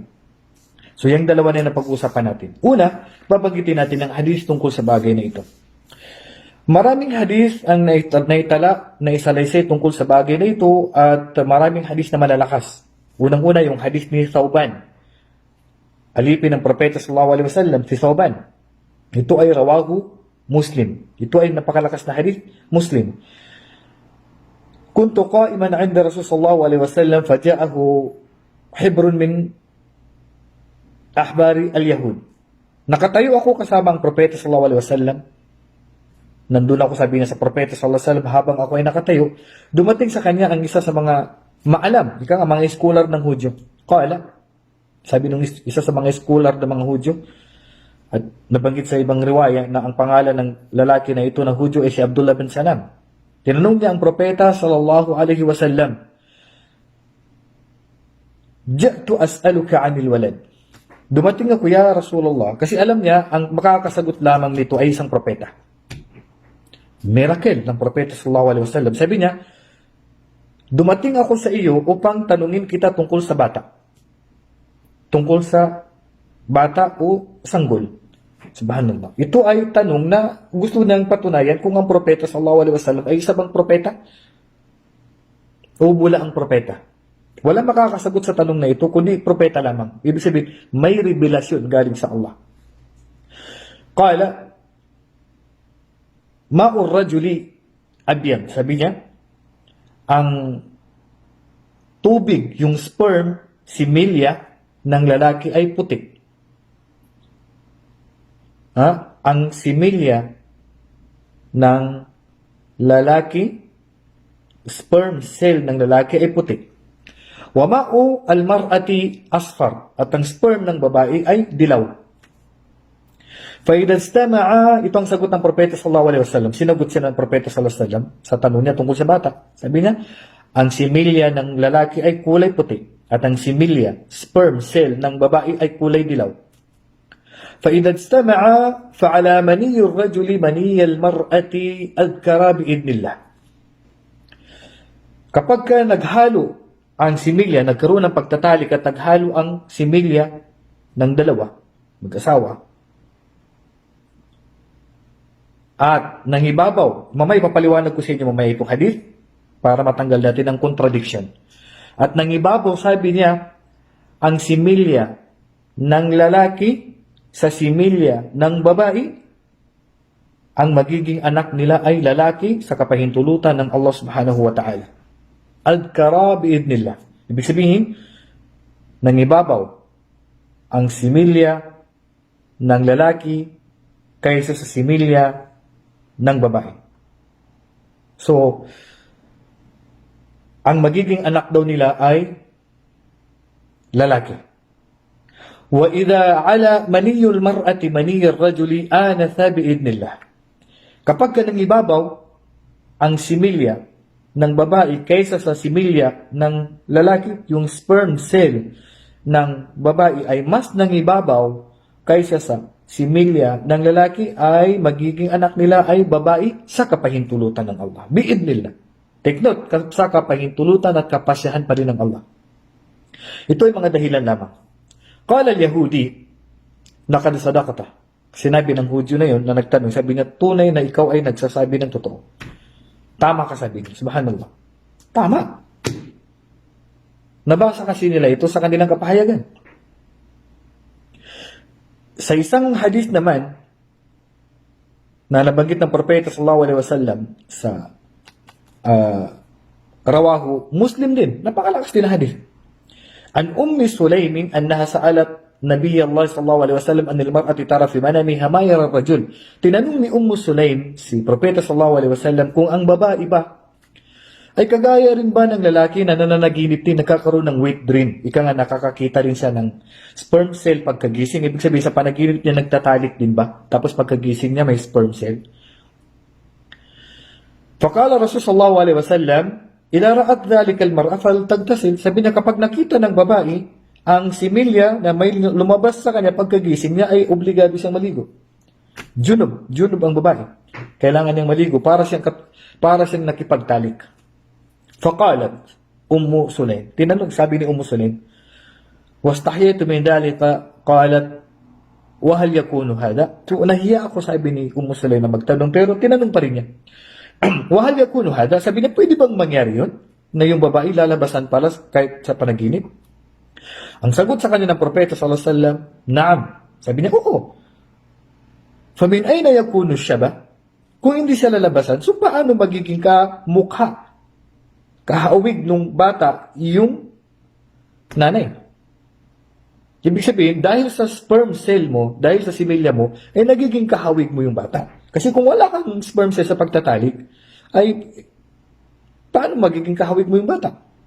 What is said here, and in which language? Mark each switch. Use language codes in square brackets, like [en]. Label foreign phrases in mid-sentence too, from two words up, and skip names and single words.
[tl] So, yung dalawa na pag-uusapan natin. Una, babanggitin natin ang hadis tungkol sa bagay na ito. Maraming hadis ang naitala, naisalaysay tungkol sa bagay na ito at maraming hadis na malalakas. Unang-una, yung hadis ni Thawban. Alipin ng Propeta [ar] صلى الله عليه وسلم, [tl] si Thawban. Ito ay [ar] رواه مسلم. [tl] Ito ay napakalakas na hadis, Muslim. [ar] كنت قائما عند رسول صلى الله عليه وسلم فجاءه حبر من أحبار اليهود. [tl] Nakatayo ako kasama ang Propeta [ar] صلى الله عليه وسلم. [tl] Nandun ako, sabi niya sa Propeta [ar] صلى الله عليه وسلم, [tl] habang ako ay nakatayo, dumating sa kanya ang isa sa mga maalam, mga scholar ng Hudyo. Qala, Sabi nung isa sa mga scholar ng mga Hudyo, at nabanggit sa ibang riwaya na ang pangalan ng lalaki na ito na Hudyo ay si Abdullah bin Salam. Tinanong niya ang propeta [ar] صلى الله عليه وسلم, "جئت أسألك عن الولد." [tl] Dumating ako, [ar] يا رسول الله, [tl] kasi alam niya ang makakasagot lamang nito ay isang propeta. Miracle ng propeta [ar] صلى الله عليه وسلم. [tl] Sabi niya, dumating ako sa iyo upang tanungin kita tungkol sa bata. Tungkol sa bata o sanggol. Subhanallah. Ito ay tanong na gusto nang patunayan kung ang propeta [ar] صلى الله عليه وسلم [tl] ay isa bang propeta o bula ang propeta. Wala makakasagot sa tanong na ito kundi propeta lamang. Ibig sabihin, may revelasyon galing sa Allah. [ar] قال ماء الرجل أبيض. [tl] Sabi niya, ang tubig, yung sperm, similya ng lalaki ay puti. Ang similya ng lalaki, [en] sperm cell [tl] ng lalaki ay puti. [ar] وماء المرأة أصفر, [tl] at ang sperm ng babae ay dilaw. [ar] فإذا اجتمعا, [tl] ito ang sagot ng propeta [ar] صلى الله عليه وسلم. [tl] Sinagot siya ng propeta [ar] صلى الله عليه وسلم [tl] sa tanong niya tungkol sa bata. Sabi niya, ang similya ng lalaki ay kulay puti at ang similya, [en] sperm cell [tl] ng babae ay kulay dilaw. [ar] فإذا اجتمعا فعلا مني الرجل مني المرأة أذكرا بإذن الله. [tl] Kapag ka naghalo ang similya, nagkaroon ng pagtatalik at naghalo ang similya ng dalawa, mag-asawa, at nangibabaw, mamay papaliwanag ko sa inyo mamaya itong hadith para matanggal natin ang contradiction. At nangibabaw, sabi niya, ang similya ng lalaki sa similya ng babae, ang magiging anak nila ay lalaki sa kapahintulutan ng Allah [ar] سبحانه وتعالى. أذكرا بإذن الله. [tl] Ibig sabihin, nangibabaw ang similya ng lalaki kaysa sa similya ng babae. So, ang magiging anak daw nila ay lalaki. [ar] وإذا علا مني المرأة مني الرجل آنثا بإذن الله. [tl] Kapag ka nangibabaw ang similya ng babae kaysa sa similya ng lalaki, yung [en] sperm cell [tl] ng babae ay mas nangibabaw kaysa sa similya ng lalaki, ay magiging anak nila ay babae sa kapahintulutan ng Allah. [ar] بإذن الله. [en] Take note, [tl] sa kapahintulutan at kapasyahan pa rin ng Allah. Ito ay mga dahilan lamang. [ar] قال اليهودي لقد صدقت. [tl] Sinabi ng Hudyo na yon na nagtanong, sabi niya, tunay na ikaw ay nagsasabi ng totoo. Tama ka, sabi niya. Subhanallah. Tama. Nabasa kasi nila ito sa kanilang kapahayagan. Sa isang hadith naman na nabanggit ng propeta [ar] صلى الله عليه وسلم [tl] sa [ar] رواه مسلم [tl] din, napakalakas din na hadith. [ar] عن أم سليم أنها سألت نبي الله صلى الله عليه وسلم عن المرأة ترى في منامها ما يرى الرجل. [tl] Tinanong ni Ummu Sulaim si propeta [ar] صلى الله عليه وسلم [tl] kung ang babae ba ay kagaya rin ba ng lalaki na nananaginip din, nagkakaroon ng [en] wet dream. [tl] Ika nga, nakakakita rin siya ng [en] sperm cell [tl] pagkagising. Ibig sabihin sa panaginip niya nagtatalik din ba? Tapos pagkagising niya may [en] sperm cell. [ar] فقال رسول صلى الله عليه وسلم إذا رأت ذلك المرأة فلتغتسل. [tl] Sabi niya, kapag nakita ng babae ang similya na may lumabas sa kanya pagkagising niya, ay obligado siyang maligo. Junub ang babae. Kailangan niyang maligo para siyang nakipagtalik. [ar] فقالت أم سليم. [tl] Tinanong, sabi ni Ummu Sulaim, [ar] واستحييت من ذلك قالت وهل يكون هذا? [tl] So, nahiya ako, sabi ni Ummu Sulaim na magtanong, pero tinanong pa rin niya. [ar] وهل يكون هذا? [tl] Sabi niya, pwede bang mangyari yun? Na yung babae lalabasan pala kahit sa panaginip? Ang sagot sa kanya ng propeta [ar] صلى الله عليه وسلم, [tl] na'am. Sabi niya, oo. [ar] فمن أين يكون الشبه? [tl] Kung hindi siya lalabasan, so paano magiging kamukha, kahawig nung bata yung nanay? Ibig sabihin, dahil sa [en] sperm cell [tl] mo, dahil sa similya mo, ay nagiging kahawig mo yung bata. Kasi kung wala kang [en] sperm cell [tl] sa pagtatalik, ay paano magiging kahawig mo yung bata?